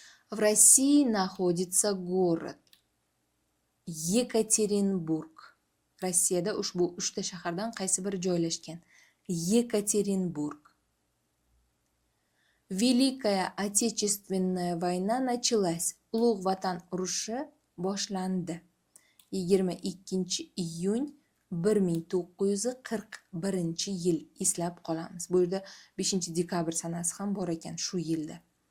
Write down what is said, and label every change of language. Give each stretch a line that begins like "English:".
Russian: В России находится город Екатеринбурg.
Uzbek: Rossiyada ushbu 3 ta shahardan qaysi biri joylashgan?
Russian: Екатеринбург. Великая Отечественная война началась.
Uzbek: Ulug' Vatan urushi boshlandi. 22 iyun 1941-yil eslab qolamiz. Bu yerda 5-dekabr sanasi ham bor ekan shu yilda.